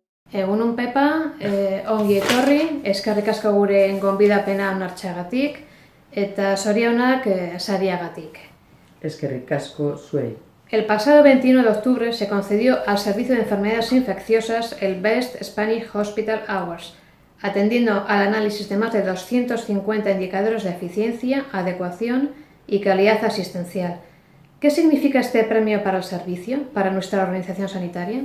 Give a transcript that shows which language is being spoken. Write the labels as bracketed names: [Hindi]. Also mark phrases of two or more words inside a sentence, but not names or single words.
[Basque] Egunon Pepa, ongi etorri, eskerrik asko gure gonbidapena onartzeagatik eta zorionak sariagatik. Eskerrik asko zuei. [Spanish] El pasado 21 de octubre se concedió al Servicio de Enfermedades Infecciosas el Best Spanish Hospital Awards, atendiendo al análisis de más de 250 indicadores de eficiencia, adecuación y calidad asistencial. ¿Qué significa este premio para el servicio, para nuestra organización sanitaria?